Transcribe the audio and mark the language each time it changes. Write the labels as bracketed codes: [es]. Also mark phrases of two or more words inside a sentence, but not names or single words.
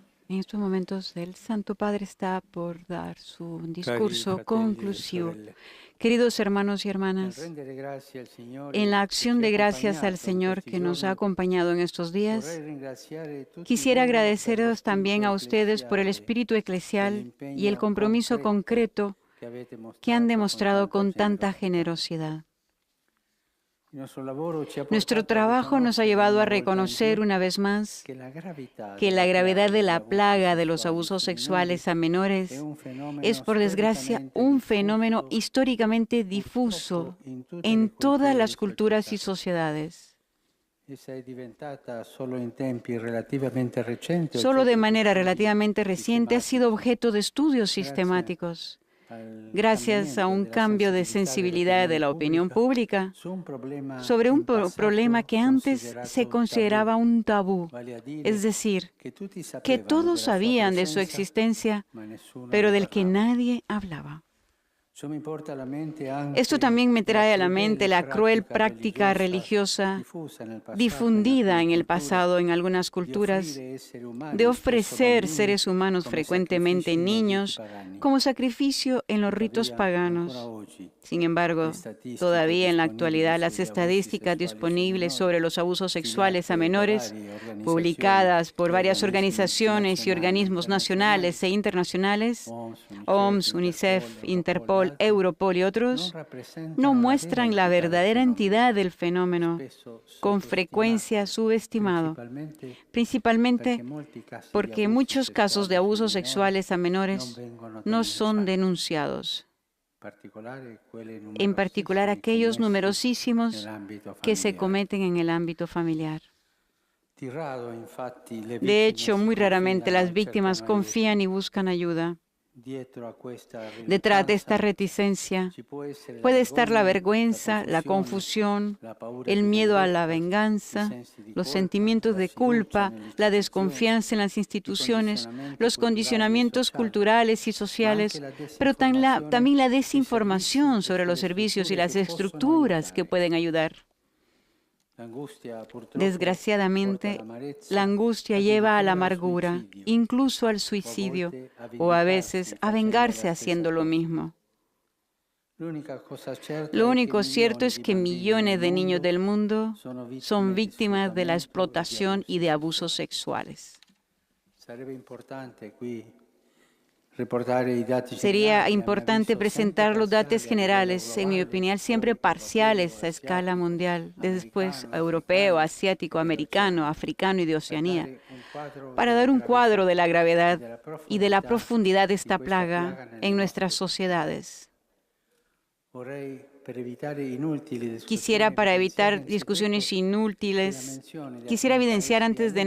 [es] En estos momentos el Santo Padre está por dar su [it] Cari [es] discurso [it] fratelli e [es] conclusivo. [it] sorelle, [es] Queridos hermanos y [it] nel [es] hermanas, [it] rendere grazie al [es] en [it] Signore [es] la [it] che [es] acción [it] ci ha [es] de gracias al [it] accompagnato in [es] Señor [it] questi [es] que nos ha [it] giorni, [es] acompañado en estos [it] vorrei [es] días, [it] ringraziare tutti [es] quisiera [it] voi per lo [es] agradeceros también [it] spirito [es] a ustedes por el [it] ecclesiale, [es] espíritu [it] per [es] eclesial y el [it] l'impegno [es] compromiso [it] concreto [es] concreto [it] che avete [es] que han [it] mostrato con [es] demostrado [it] tanta [es] con tanta [it] generosità. [es] generosidad. [it] Il nostro lavoro ci ha [es] Nuestro [it] portato a [es] trabajo nos ha [it] riconoscere [es] llevado a [it] una volta in [es] reconocer [it] più [es] una vez más [it] che la gravità [es] que la [it] della [es] gravedad [it] piaga [es] de [it] degli [es] la [it] abusi [es] plaga de los [it] sessuali [es] abusos [it] sui minori [es] sexuales a [it] è [es] menores [it] un [es] es, [it] fenomeno [es] por desgracia, [it] storicamente [es] un fenómeno [it] diffuso, [es] históricamente [it] purtroppo [es] difuso [it] in tutte [es] en [it] le [es] todas [it] culture e [es] las culturas y [it] società. [es] sociedades. [it] Essa è diventata solo in tempi relativamente recenti [es] Solo de [it] oggetto di [es] manera [it] studi [es] relativamente reciente ha sido [it] sistematici, [es] objeto de estudios [it] grazie [es] sistemáticos. [it] al [es] Gracias a [it] cambiamento [es] un [it] della [es] cambio de [it] sensibilità [es] sensibilidad de [it] dell'opinione [es] la opinión [it] pubblica [es] pública [it] su un problema [es] sobre un [it] in [es] problema [it] passato [es] que antes se [it] considerato tabù, [es] consideraba un tabú, [it] vale a [es] es [it] dire [es] decir, [it] che tutti [es] que [it] sapevano [es] todos [it] della sua [es] sabían de su [it] presenza, [es] existencia, [it] ma nessuno [es] pero [it] ne [es] del que [it] parlava. [es] nadie hablaba. [it] Ciò mi porta alla mente [es] Esto [it] anche [es] también me [it] la [es] trae a la mente [it] crudele [es] la cruel [it] pratica [es] práctica [it] religiosa [es] religiosa [it] diffusa nel passato in [es] difundida [it] alcune [es] en el [it] culture [es] pasado en algunas [it] di [es] culturas [it] offrire esseri [es] de [it] umani, spesso [es] ofrecer [it] bambini, [es] seres humanos, [it] come [es] frecuentemente [it] sacrifici nei riti [es] niños, [it] pagani. [es] como sacrificio en los ritos [it] Tuttavia, ancora [es] paganos. [it] oggi, [es] Sin [it] le [es] embargo, [it] statistiche [es] todavía en la [it] disponibili [es] actualidad las [it] sugli abusi [es] estadísticas [it] sessuali sui [es] disponibles [it] minori, [es] sobre los abusos sexuales a [it] stilate da [es] menores, [it] varie organizzazioni [es] publicadas por [it] e [es] varias [it] organismi [es] organizaciones y [it] nazionali e [es] organismos [it] internazionali, [es] nacionales e internacionales, [it] OMS, UNICEF, [es] OMS, [it] Interpol, [es] UNICEF, [it] Europol e [es] Interpol, [it] altri, [es] Europol y [it] non [es] otros, no [it] rappresentano la vera [es] muestran la [it] entità del [es] verdadera [it] fenomeno, [es] entidad del fenómeno, [it] spesso [es] con frecuencia [it] sottostimato, [es] subestimado, [it] principalmente [es] principalmente [it] perché molti casi di [es] porque [it] abusi [es] muchos casos de [it] sessuali sui [es] abusos [it] minori [es] sexuales a [it] non [es] menores [it] vengono [es] no son [it] denunciati, [es] denunciados, [it] in particolare quelli [es] en particular [it] numerosissimi [es] aquellos [it] commessi [es] numerosísimos [it] nell'ambito [es] que se [it] familiare. [es] cometen en el ámbito familiar. [it] Di rado, infatti, le [es] De [it] vittime [es] hecho, [it] si [es] muy raramente [it] confidano [es] las [it] e [es] víctimas [it] cercano aiuto. [es] confían y buscan ayuda. [it] Dietro a questa [es] Detrás de esta [it] riluttanza [es] reticencia [it] ci può essere la [es] puede estar la [it] vergogna, la [es] vergüenza, la [it] confusione, [es] confusión, [it] la paura [es] el [it] di [es] miedo a la [it] vendetta, i [es] venganza, [it] sensi di [es] los [it] colpa, [es] sentimientos [it] la [es] de [it] sfiducia [es] culpa, [it] nelle [es] la [it] istituzioni, [es] desconfianza en las [it] i [es] instituciones, [it] condizionamenti [es] los [it] culturali e [es] condicionamientos [it] sociali, [es] culturales y [it] ma anche [es] sociales, [it] la [es] pero [it] disinformazione [es] también la [it] sui servizi [es] desinformación [it] e [es] sobre los [it] sulle [es] servicios y [it] strutture che [es] las [it] possono [es] estructuras que [it] aiutare. [es] pueden ayudar. [it] L'angustia purtroppo porta [es] Desgraciadamente, la [it] all'amarezza, [es] angustia lleva a la [it] addirittura al [es] amargura, [it] suicidio, [es] incluso al [it] o a [es] suicidio, [it] volte a [es] o a veces [it] vendicarsi [es] a [it] facendo la [es] vengarse [it] stessa [es] haciendo lo [it] cosa. [es] mismo. [it] L'unica cosa certa [es] Lo [it] è che [es] único cierto [it] milioni [es] es [it] di [es] que [it] bambini nel [es] millones de niños [it] mondo [es] del mundo [it] sono [es] son [it] vittime di [es] víctimas de la [it] sfruttamento e di [es] explotación y [it] abusi [es] de abusos [it] sessuali. [es] sexuales. [it] Sarebbe importante qui riportare i dati [es] Sería [it] generali, a mio [es] importante [it] avviso sempre [es] presentar los datos [it] parziali a livello [es] generales, en mi [it] globale, [es] opinión, siempre [it] poi europeo, [es] parciales a escala [it] asiatico, [es] mundial, después [it] americano, [es] europeo, [it] africano [es] asiático, [it] e [es] americano, [it] dell'Oceania, [es] africano y de [it] per [es] Oceanía, [it] dare un quadro [es] para [it] della [es] dar un cuadro [it] gravità [es] de la [it] e [es] gravedad [it] della [es] y de la [it] profondità [es] profundidad de [it] di [es] esta [it] questa [es] plaga [it] piaga nelle [es] en nuestras [it] nostre culture. [es] sociedades. [it] Vorrei, per evitare inutili [es] Quisiera, [it] discussioni, [es] para [it] evidenziare [es] evitar [it] anzitutto [es] discusiones [it] che la [es] inútiles, [it] menzione di [es] quisiera [it] alcuni [es] evidenciar [it] paesi ha [es] antes de